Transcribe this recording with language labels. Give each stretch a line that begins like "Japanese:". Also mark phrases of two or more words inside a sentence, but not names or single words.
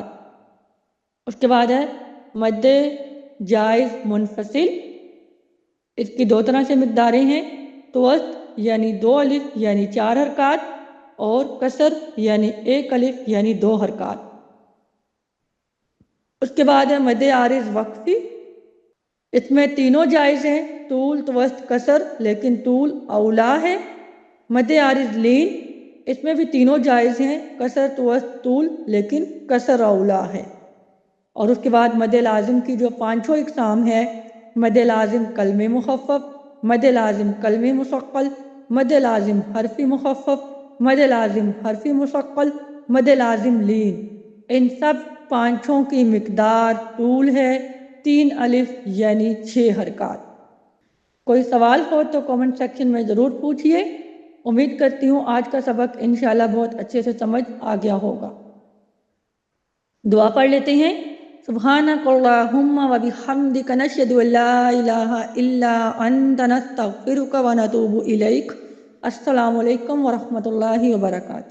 Urdu: اس کے بعد ہے مد جائز منفصل، اس کی 2 طرح سے مقداریں ہیں، توسط یعنی 2 الف یعنی 4 حرکات اور کسر یعنی 1 الف یعنی 2 حرکات۔ اس کے بعد ہے مد عارض وقفی، اس میں تینوں جائز ہیں، طول توسط کسر، لیکن طول اولا ہے۔ مد عارض لین، اس میں بھی تینوں جائز ہیں، کسر توسط طول، لیکن کسر اولا ہے۔ اور اس کے بعد مد لازم کی جو 5 اقسام ہے، مد لازم کلم مخفف، مد لازم کلم مثقل، مد لازم حرفی مخفف، مد لازم حرفی مثقل، مد لازم لین، ان سب 5 کی مقدار طول ہے 3 الف یعنی 6 حرکات۔ کوئی سوال ہو تو کامنٹ سیکشن میں ضرور پوچھئے۔ امید کرتی ہوں آج کا سبق انشاءاللہ بہت اچھے سے سمجھ آ گیا ہوگا۔ دعا پڑھ لیتے ہیں۔
Arabic: سبحانک اللہم و بحمدک نشہد ان لا الہ الا انت نستغفرک و نتوب الیک۔ السلام علیکم ورحمۃ اللہ وبرکاتہ۔